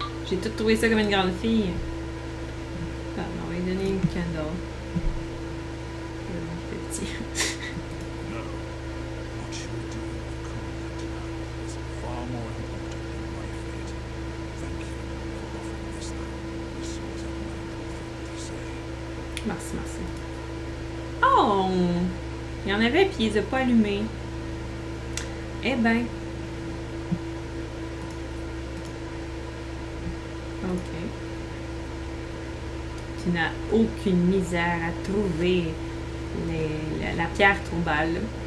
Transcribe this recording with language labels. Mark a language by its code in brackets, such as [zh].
[fr] J'ai tout trouvé ça comme une grande fille. Ah, on va lui donner une candle. Il fait petit. [en] No. What you will do with Kunat is far more important than my fate. Thank you for offering this, though. This was a noble thing to say. [fr] Merci, merci. Oh! Il y en avait, puis il les a pas allumés. Eh ben. Ok. Tu n'as aucune misère à trouver la pierre tombale.